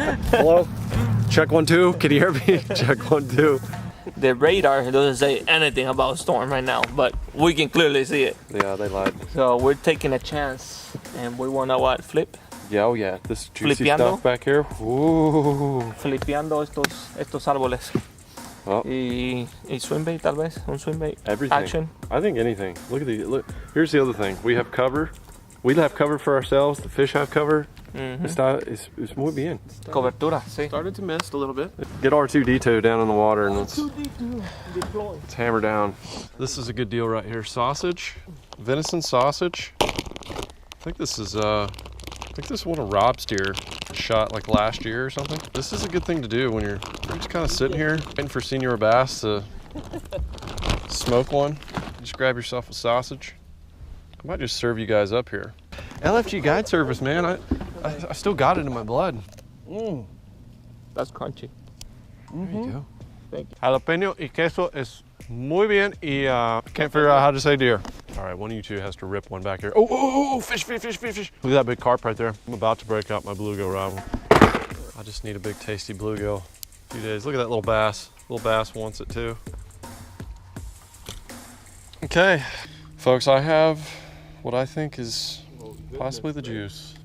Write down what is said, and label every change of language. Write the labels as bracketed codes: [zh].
[en] Hello? Check 1 2. Can you hear me? Check 1 2. The radar doesn't say anything about storm right now, but we can clearly see it. Yeah, they lied. So we're taking a chance, and we wanna what? Flip? Yeah, oh yeah. This juicy [es] Flipeando. [en] stuff back here. Ooh. [es] Flipeando estos árboles. Oh. Y [en] swim bait, [es] tal vez, un swim bait. [en] Everything. Action. I think anything. Look at these. Look. Here's the other thing. We have cover. We have cover for ourselves. The fish have cover. It's [es] muy bien. Cobertura, sí. [en] Started to mist a little bit. Get R2D2 down in the water and let's Deploy. hammer down. This is a good deal right here. Sausage, venison sausage. I think this is one of Rob's deer shot like last year or something. This is a good thing to do when you're just kind of sitting here waiting for Senor Bass to smoke one. Just grab yourself a sausage. I might just serve you guys up here. LFG guide service, man. I still got it in my blood. That's crunchy. There you go. Thank you. [es] Jalapeno y queso es muy bien y [en] can't figure out how to say deer. All right, one of you two has to rip one back here. Oh, fish. Look at that big carp right there. I'm about to break out my bluegill rival. I just need a big tasty bluegill. A few days. Look at that little bass. Little bass wants it too. Okay, folks, I have what I think is possibly the juice.